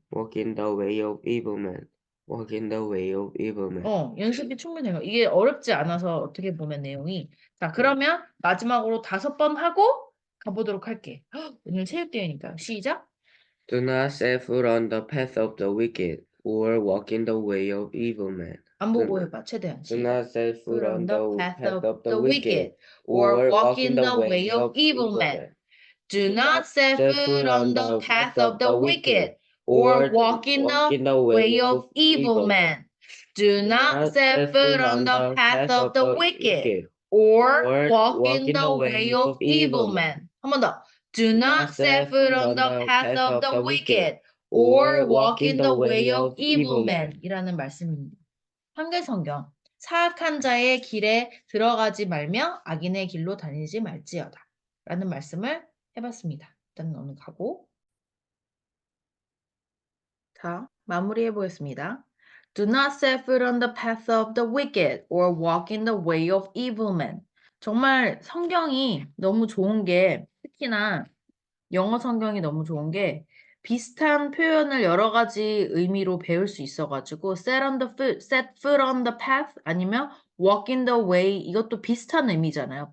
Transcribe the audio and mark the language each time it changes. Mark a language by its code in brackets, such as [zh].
[en] walk in the way of evil man. walk in the way of evil man. [ko] 연습이 충분히 돼요. 이게 어렵지 않아서 어떻게 보면 내용이. 자, 그러면 마지막으로 5번 하고 가보도록 할게. 오늘 체육대회니까. 시작. [en] Do not set foot on the path of the wicked or walk in the way of evil man. [ko] 안 보고 해봐, 최대한. [en] Do not set foot on the path of the wicked or walk in the way of evil man. Do not set foot on the path of the wicked or walk in the way of evil men. Do not set foot on the path of the wicked, or walk in the way of evil men. [ko] 한 번 더. [en] Do not set foot on the path of the wicked, or walk in the way of evil men. [ko] 이라는 말씀입니다. 한글 성경. 사악한 자의 길에 들어가지 말며 악인의 길로 다니지 말지어다. 라는 말씀을 해봤습니다. 일단 넘어가고. 자, 마무리해 보겠습니다. [en] Do not set foot on the path of the wicked or walk in the way of evil men. [ko] 정말 성경이 너무 좋은 게, 특히나 영어 성경이 너무 좋은 게 비슷한 표현을 여러 가지 의미로 배울 수 있어가지고 [en] set foot on the path [ko] 아니면 [en] walk in the way [ko] 이것도 비슷한 의미잖아요.